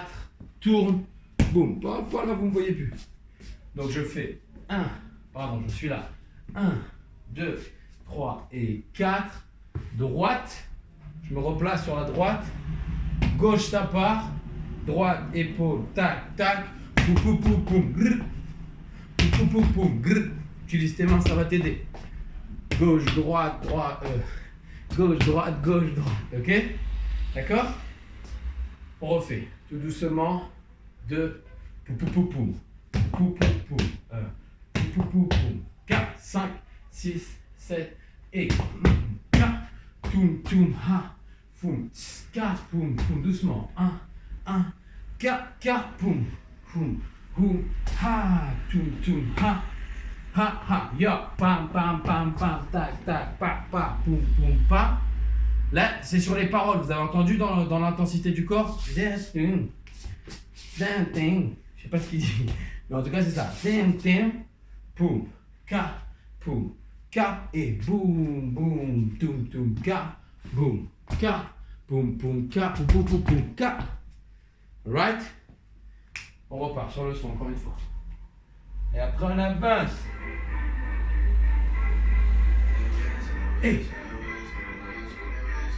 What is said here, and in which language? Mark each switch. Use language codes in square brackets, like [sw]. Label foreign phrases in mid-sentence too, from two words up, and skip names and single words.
[fr] Tourne. Boum. Voilà, vous ne me voyez plus. Donc je fais 1. Pardon, je suis là. 1, 2, 3 et 4. Droite. Je me replace sur la droite. Gauche, ça part. Droite, épaule. Tac, tac. Poum, poum, poum, poum. Grrr. Poum, poum, poum, poum. Grrr. Utilise tes mains, ça va t'aider. Gauche, droite, droite. Gauche, droite, gauche, droite. Ok? D'accord? On refait. Tout doucement. 2. Poum, poum, poum, poum. Poum, poum, poum. 1. Poum, poum, poum, poum. 4, 5, 6, 7 et 4. Toum, toum, ha. Poum. 4, poum, poum. Doucement. 1, 1. 4, 4, poum. Poum, poum. Ha. Toum, toum, ha. Ha ha, ya, pam pam pam pam, tac tac, pa pa, poum poum pa. Là, c'est sur les paroles, vous avez entendu dans l'intensité du corps. Je sais pas ce qu'il dit, mais en tout cas c'est ça. Poum, ka et boum boum, toum toum ka, boum poum ka, poum poum poum ka. Alright? On repart sur le son encore une fois. Et après on avance. Et